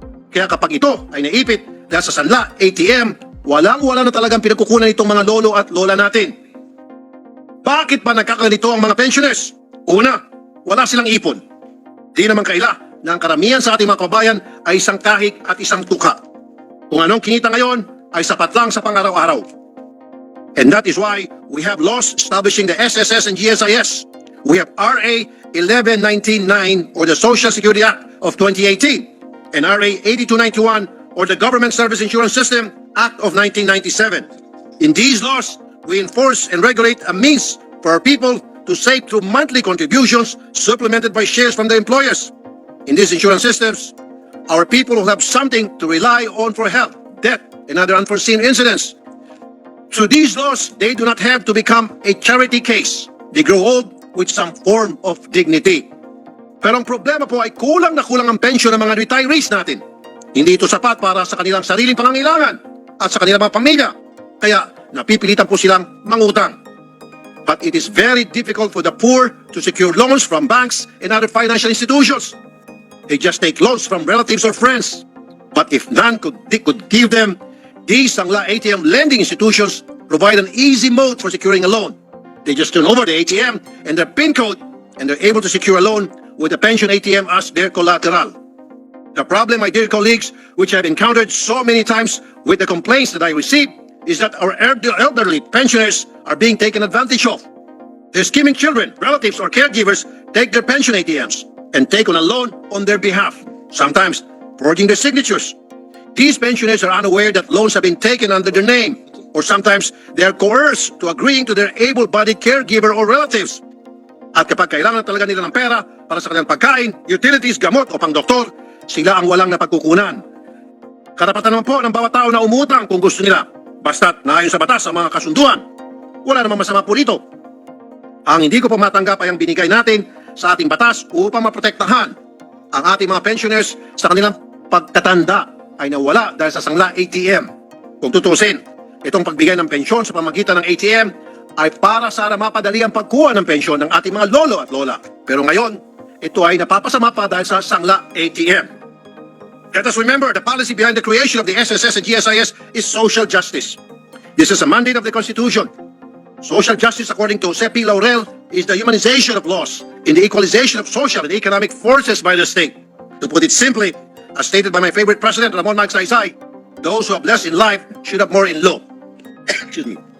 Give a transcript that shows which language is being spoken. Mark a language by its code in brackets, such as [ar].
[tl] Kaya kapag ito ay naipit dahil sa sanla, ATM, walang-wala na talagang pinagkukunan itong mga lolo at lola natin. Bakit pa nagkakanito ang mga pensioners? Una, wala silang ipon. Di naman kaila na ang karamihan sa ating mga kababayan ay isang kahig at isang tuka. Kung anong kinita ngayon ay sapat lang sa pang-araw-araw. [en] And that is why we have laws establishing the SSS and GSIS. We have RA 11199 or the Social Security Act of 2018 and RA 8291 or the Government Service Insurance System Act of 1997. In these laws, we enforce and regulate a means for our people to save through monthly contributions supplemented by shares from their employers. In these insurance systems, our people will have something to rely on for health, death, and other unforeseen incidents. Through these laws, they do not have to become a charity case. They grow old with some form of dignity. [tl] Pero ang problema po ay kulang na kulang ang pensyon ng mga retirees natin. Hindi ito sapat para sa kanilang sariling pangangailangan at sa kanilang mga pamilya. Kaya napipilitan po silang mangutang. [en] But it is very difficult for the poor to secure loans from banks and other financial institutions. They just take loans from relatives or friends. But if none could give them, these Sangla ATM lending institutions provide an easy mode for securing a loan. They just turn over the ATM and their PIN code and they're able to secure a loan with the pension ATM as their collateral. The problem, my dear colleagues, which I've encountered so many times with the complaints that I receive, is that our elderly pensioners are being taken advantage of. Their scheming children, relatives, or caregivers take their pension ATMs and take on a loan on their behalf, sometimes forging their signatures. These pensioners are unaware that loans have been taken under their name, or sometimes they are coerced to agreeing to their able-bodied caregiver or relatives. [tl] At kapag kailangan talaga nila ng pera para sa kanilang pagkain, utilities, gamot o pang-doktor, sila ang walang napagkukunan. Karapatan naman po ng bawat tao na umutang kung gusto nila, basta't naayon sa batas ang mga kasunduan. Wala namang masama po dito. Ang hindi ko pa matanggap ay ang binigay natin sa ating batas upang maprotektahan ang ating mga pensioners sa kanilang pagtatanda ay nawala dahil sa sangla ATM. Kung tutusin, itong pagbigay ng pensyon sa pamagitan ng ATM ay para sana mapadali ang pagkuha ng pensyon ng ating mga lolo at lola. Pero ngayon, ito ay napapasama pa dahil sa sangla ATM. [en] Let us remember, the policy behind the creation of the SSS and GSIS is social justice. This is a mandate of the Constitution. Social justice, according to Jose P. Laurel, is the humanization of laws in the equalization of social and economic forces by the state. To put it simply, as stated by my favorite president, Ramon Magsaysay, those who have less in life should have more in law. Excuse me.